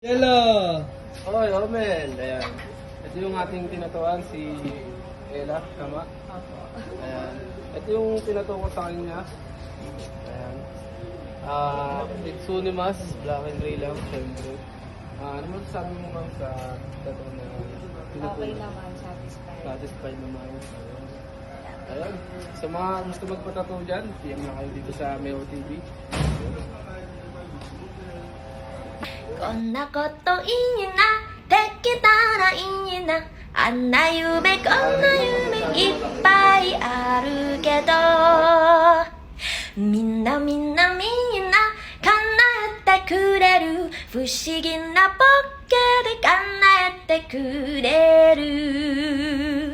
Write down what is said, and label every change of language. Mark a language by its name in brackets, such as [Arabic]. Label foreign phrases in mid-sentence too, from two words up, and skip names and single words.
[Filipino] Hello! Oy, Omel. Ayan. Ito yung ating tinatuan, si Ella, tama? Ayan. Ito yung tinatuwa ko sa kanya. Ayan. [English] It's Sunimas, black and gray lang, syempre. [Filipino] Ano mo sabi mo ma'am sa tattoo na tinatuwa? Okay naman, satisfied. Satisfied naman. Ayan. Sa mga gusto magpatattoo dyan, PM na kayo dito sa Meo TV. [Japanese] こんなこといいな、できたらいいな。あんな夢こんな夢いっぱいあるけど、みんなみんなみんな叶えてくれる、不思議なポッケで叶えてくれる。